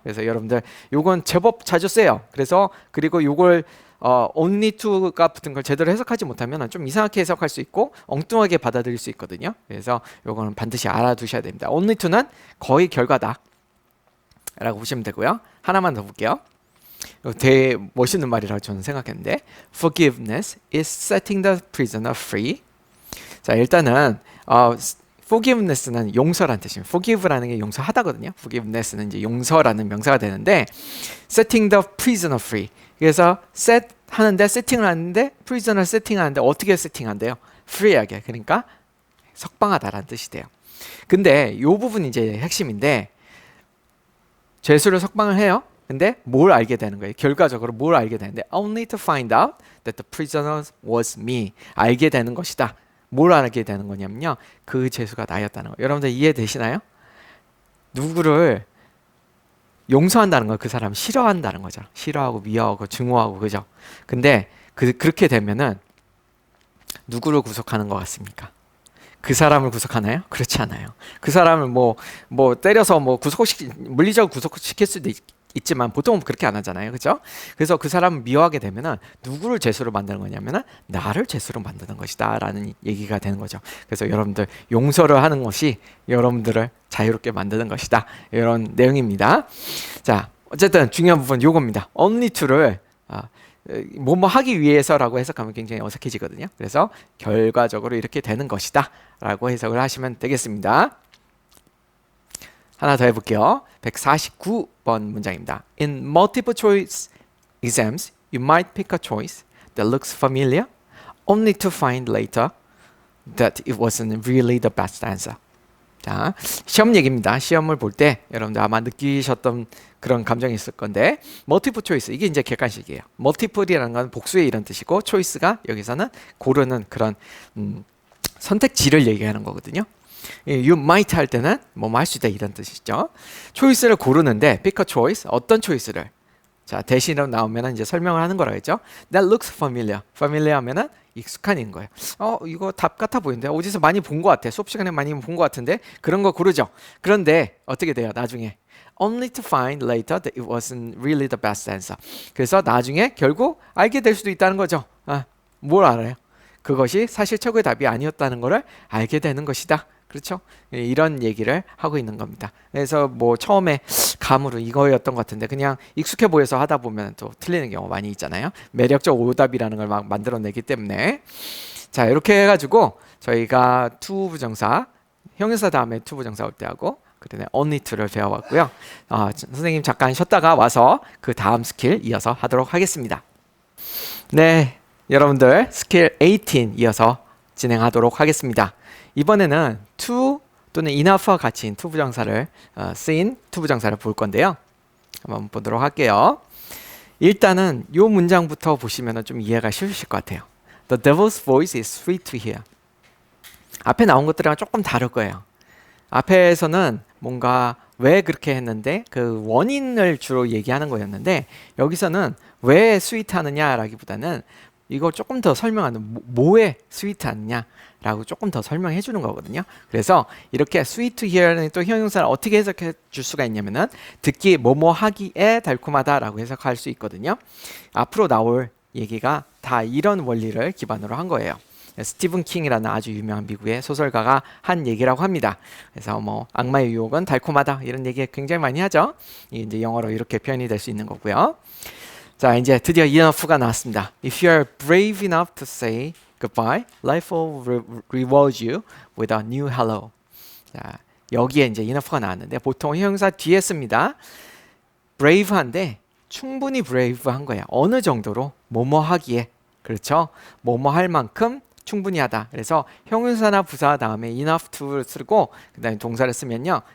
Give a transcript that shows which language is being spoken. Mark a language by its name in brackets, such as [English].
[Korean] 그래서 여러분들 요건 제법 자주 써요. 그래서 그리고 요걸 only to가 붙은 걸 제대로 해석하지 못하면 좀 이상하게 해석할 수 있고 엉뚱하게 받아들일 수 있거든요. 그래서 요거는 반드시 알아두셔야 됩니다. only to는 거의 결과다 라고 보시면 되고요. 하나만 더 볼게요. 되게 멋있는 말이라고 저는 생각했는데, [English] forgiveness is setting the prisoner free. [Korean] 자, 일단은 forgiveness는 용서라는 뜻입니다. forgive라는 게 용서하다거든요. forgiveness는 이제 용서라는 명사가 되는데, [English] setting the prisoner free. [Korean] 그래서 set 하는데, 세팅을 하는데, prisoner 세팅하는데 어떻게 세팅한대요? free하게. 그러니까 석방하다라는 뜻이 돼요. 근데 이 부분이 이제 핵심인데, 죄수를 석방을 해요. 근데 뭘 알게 되는 거예요? 결과적으로 뭘 알게 되는데, [English] only to find out that the prisoner was me. [Korean] 알게 되는 것이다. 뭘 알게 되는 거냐면요, 그 죄수가 나였다는 거예요. 여러분들 이해되시나요? 누구를 용서한다는 건 그 사람 싫어한다는 거죠. 싫어하고 미워하고 증오하고, 그죠? 근데 그렇게 되면은 누구를 구속하는 것 같습니까? 그 사람을 구속하나요? 그렇지 않아요. 그 사람을 뭐 때려서 뭐 물리적으로 구속시킬 수도 있지만 보통은 그렇게 안 하잖아요. 그죠? 그래서 그 사람을 미워하게 되면은 누구를 죄수로 만드는 거냐면은 나를 죄수로 만드는 것이다 라는 얘기가 되는 거죠. 그래서 여러분들 용서를 하는 것이 여러분들을 자유롭게 만드는 것이다, 이런 내용입니다. 자, 어쨌든 중요한 부분 요겁니다. only to를 뭐뭐 하기 위해서라고 해석하면 굉장히 어색해지거든요. 그래서 결과적으로 이렇게 되는 것이다 라고 해석을 하시면 되겠습니다. 하나 더 해볼게요. 149번 문장입니다. [English] In multiple choice exams, you might pick a choice that looks familiar, only to find later that it wasn't really the best answer. [Korean] 자, 시험 얘기입니다. 시험을 볼 때 여러분들 아마 느끼셨던 그런 감정이 있을 건데 멀티플 초이스 이게 이제 객관식이에요. 멀티플이라는 건 복수의 이런 뜻이고 초이스가 여기서는 고르는 그런 선택지를 얘기하는 거거든요. [English] You might [Korean] 할 때는 뭐 할 수 있다 이런 뜻이죠. 초이스를 고르는데 [English] pick a choice [Korean] 어떤 초이스를 자 대신으로 나오면 이제 설명을 하는 거라 했죠. [English] That looks familiar. [Korean] familiar 하면은 익숙한 거예요. 이거 답 같아 보이는데 어디서 많이 본 것 같아. 수업 시간에 많이 본 것 같은데 그런 거 고르죠. 그런데 어떻게 돼요? 나중에 [English] only to find later that it wasn't really the best answer. [Korean] 그래서 나중에 결국 알게 될 수도 있다는 거죠. 뭘 알아요? 그것이 사실 최고의 답이 아니었다는 것을 알게 되는 것이다. 그렇죠? 이런 얘기를 하고 있는 겁니다. 그래서 뭐 처음에 감으로 이거였던 것 같은데 그냥 익숙해 보여서 하다 보면 또 틀리는 경우 많이 있잖아요. 매력적 오답이라는 걸 막 만들어내기 때문에 자 이렇게 해가지고 저희가 to 부정사 형용사 다음에 to 부정사 올 때 하고 그다음에 only to를 배워봤고요. 선생님 잠깐 쉬었다가 와서 그 다음 스킬 이어서 하도록 하겠습니다. 네, 여러분들 스킬 18 이어서 진행하도록 하겠습니다. 이번에는 to 또는 enough와 같이 to 부정사를 쓰인 to 부정사를 볼 건데요. 한번 보도록 할게요. 일단은 이 문장부터 보시면 좀 이해가 쉬우실 것 같아요. [English] The devil's voice is sweet to hear. [Korean] 앞에 나온 것들이랑 조금 다를 거예요. 앞에서는 뭔가 왜 그렇게 했는데 그 원인을 주로 얘기하는 거였는데 여기서는 왜 스위트하느냐라기보다는 이걸 조금 더 설명하는 뭐에 스위트하느냐라고 조금 더 설명해 주는 거거든요. 그래서 이렇게 [English] sweet to hear [Korean] 는 또 형용사를 어떻게 해석해 줄 수가 있냐면은 듣기 뭐뭐 하기에 달콤하다라고 해석할 수 있거든요. 앞으로 나올 얘기가 다 이런 원리를 기반으로 한 거예요. 스티븐 킹이라는 아주 유명한 미국의 소설가가 한 얘기라고 합니다. 그래서 뭐 악마의 유혹은 달콤하다 이런 얘기 굉장히 많이 하죠. 이제 영어로 이렇게 표현이 될 수 있는 거고요. 자 이제 드디어 enough가 나왔습니다. [English] If you are brave enough to say goodbye, life will reward you with a new hello. [Korean] 자 여기에 이제 enough가 나왔는데 보통 형용사 뒤에 씁니다. brave한데 충분히 brave한 거예요. 어느 정도로 뭐뭐 하기에 그렇죠. 뭐뭐 할 만큼 충분히 하다. 그래서 형용사나 부사 다음에 enough to를 쓰고 그 다음에 동사를 쓰면요.